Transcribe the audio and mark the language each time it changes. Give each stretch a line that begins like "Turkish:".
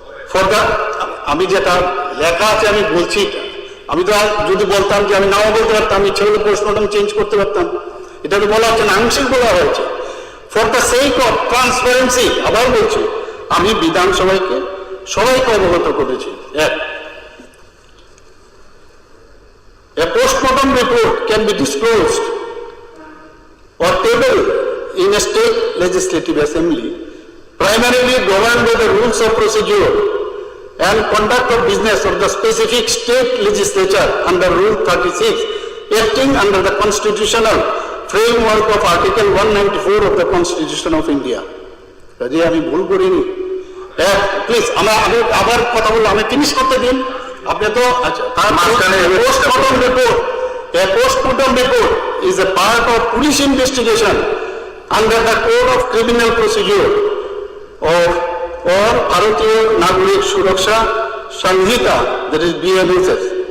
Bangla: For the আমি যেটা লেখা আছে আমি বলছি, আমি তো যদি বলতাম যে আমি নাও বলতে পারতাম, ইচ্ছা হলে পোস্টমর্টম চেঞ্জ করতে পারতাম, এটা তো বলা হচ্ছে না, আংশিক বলা হয়েছে।
English: for the sake of transparency
Bangla: আবার বলছি, আমি বিধানসভাকে সবাইকে অবগত করেছি।
English: A postmortem report can be disclosed or tabled in a state legislative assembly, primarily governed by the rules of procedure and conduct of business of the specific state legislature under Rule 36, acting under the constitutional framework of Article 194 of the Constitution of India.
Bangla: কাজে আমি ভুল করিনি। Please আমি আবার কথা বলবো, আমি finish করতে দিন। আপনি তো আচ্ছা, তার মাঝখানে postmortem report,
English: a postmortem report is a part of police investigation under the Code of Criminal Procedure or Bharatiya Nagarik Suraksha Samhita, that is BNSS.